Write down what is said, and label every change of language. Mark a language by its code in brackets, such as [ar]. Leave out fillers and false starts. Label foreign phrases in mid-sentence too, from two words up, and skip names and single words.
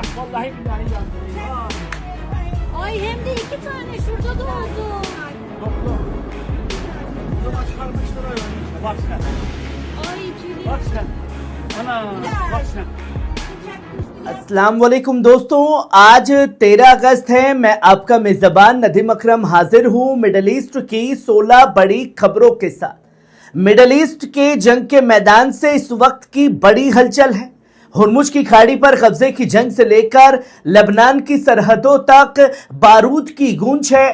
[tr] Vallahi billahi yandı. Ay hem de 2 tane şurada da oldu. Doktor. O zaman çıkarmışlar öyle işte. Bak sen. Ay Tülin. Bak sen. Ana. Bak sen. [hi] अस्सलाम वालेकुम दोस्तों, आज 13 अगस्त है। मैं आपका मेजबान नदीम अकरम हाजिर हूं मिडल ईस्ट की 16 बड़ी खबरों के साथ। मिडल ईस्ट के जंग के मैदान से इस वक्त की बड़ी हलचल है। हुर्मुज की खाड़ी पर कब्जे की जंग से लेकर लेबनान की सरहदों तक बारूद की गूंज है।